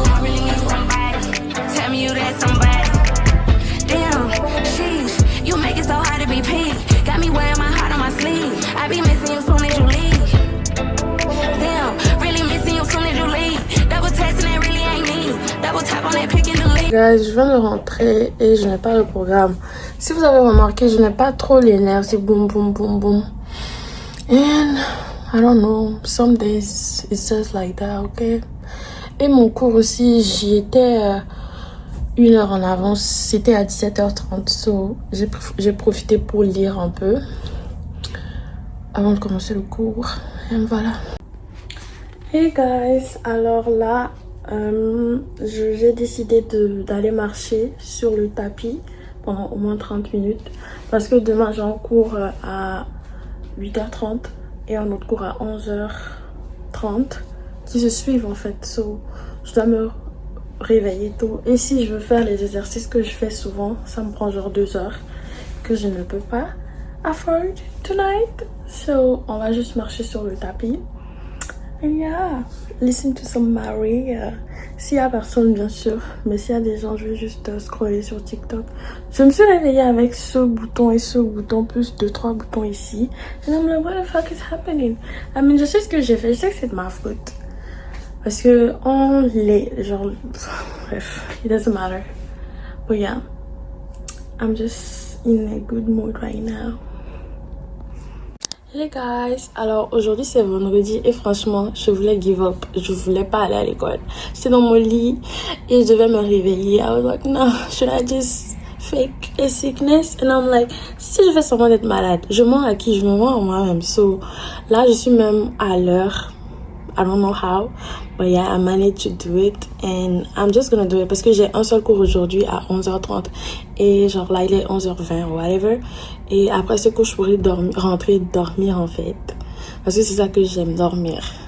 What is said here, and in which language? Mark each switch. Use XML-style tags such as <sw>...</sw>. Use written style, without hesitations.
<en>Tell me you that somebody. Damn, sheesh, you make it so hard to be picked. Got me wearing my heart on my sleeve. I be missing you soon as you leave. Damn, really missing you soon as you leave. Double texting it really ain't me. Double tap on that pick and delete.</en> <fr>Guys, je viens de rentrer et je n'ai pas le programme. Si vous avez remarqué, je n'ai pas trop les nerfs. C'est boum boum boum boum.</fr> <en>And I don't know, some days it's just like that, okay?</en> <fr>Et mon cours aussi, j'y étais 1 heure en avance, c'était à 17h30, so j'ai profité pour lire un peu avant de commencer le cours. Et voilà. Hey guys, alors là, j'ai décidé d'aller marcher sur le tapis pendant au moins 30 minutes parce que demain j'ai un cours à 8h30 et un autre cours à 11h30 qui se suivent en fait, so je dois me réveiller tôt. Et si je veux faire les exercices que je fais souvent, ça me prend genre 2 heures que je ne peux pas</fr> <en>afford tonight.</en> <fr>So on va juste marcher sur le tapis.</fr> <en>And yeah, listen to some Mary.</en> <fr>S'il y a personne bien sûr, mais s'il y a des gens, je vais juste scroller sur TikTok. Je me suis réveillée avec ce bouton et ce bouton, plus 2-3 boutons ici.</fr> <en>And I'm like, what the fuck is happening? I mean,</en> <fr>je sais ce que j'ai fait, je sais que c'est de ma faute. Parce que on les genre bref,</fr> <en>it doesn't matter. But yeah, I'm just in a good mood right now.</en> <fr>Hey guys, alors aujourd'hui c'est vendredi et franchement je voulais</fr> <en>give up,</en> <fr>je voulais pas aller à l'école. J'étais dans mon lit et je devais me réveiller.</fr> <en>I was like, no, should I just fake a sickness? And I'm like,</en> <fr>si je fais semblant d'être malade, je mens à qui? Je me mens à moi-même. So là je suis même à l'heure.</fr> <en>I don't know how, but yeah, I managed to do it</en> <fr>and I'm just gonna do it parce que j'ai un seul cours aujourd'hui à 11h30 et genre là il est 11h20 ou whatever et après ce cours je pourrais rentrer dormir en fait parce que c'est ça que j'aime, dormir.</fr>